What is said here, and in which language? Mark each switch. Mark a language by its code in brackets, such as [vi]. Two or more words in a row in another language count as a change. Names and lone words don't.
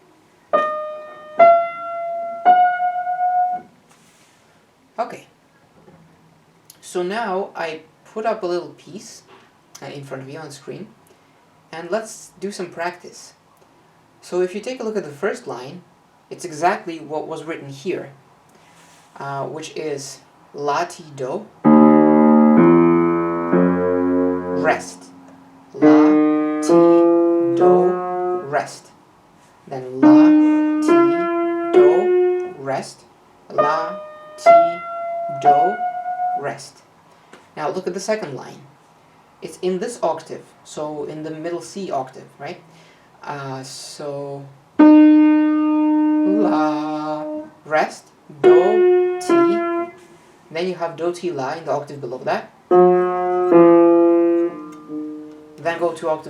[en] Okay, so now I put up a little piece in front of you on screen, and let's do some practice. So if you take a look at the first line, it's exactly what was written here, which is la, ti, do, rest. La, ti, do, rest. Then la, ti, do, rest. La, ti, do, rest. Now look at the second line. it's in this octave, so in the middle C octave, right? So La, rest, Do, Ti, then you have Do, Ti, La in the octave below that, then go 2 octaves